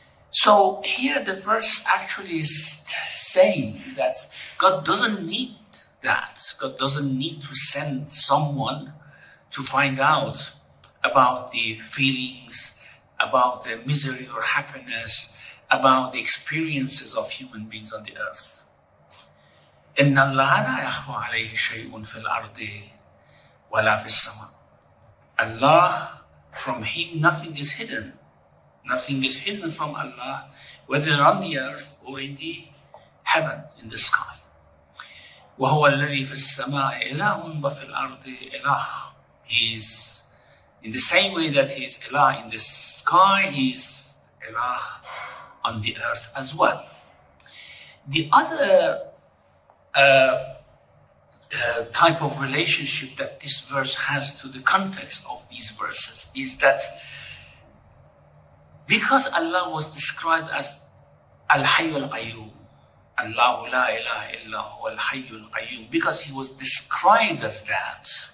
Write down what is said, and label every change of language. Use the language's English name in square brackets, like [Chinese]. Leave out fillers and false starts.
[English] So here the verse actually is saying that God doesn't need that. God doesn't need to send someone to find out about the feelings, about the misery or happiness, about the experiences of human beings on the earth. [Arabic] إن الله لا يخفى عليه شيء في الأرض ولا في السماء. [English] Allah, from Him nothing is hidden. Nothing is hidden from Allah, whether on the earth or in the heaven, in the sky. [Arabic] وهو الذي في السماء إله وفي الأرض إله. [English] He is, in the same way that He is Ilah in the sky, He is Ilah on the earth as well. The other type of relationship that this verse has to the context of these verses is that because Allah was described as Al-Hayy Al-Qayyum, Allahu la ilaha illa huwa Al-Hayy Al-Qayyum, because He was described as that,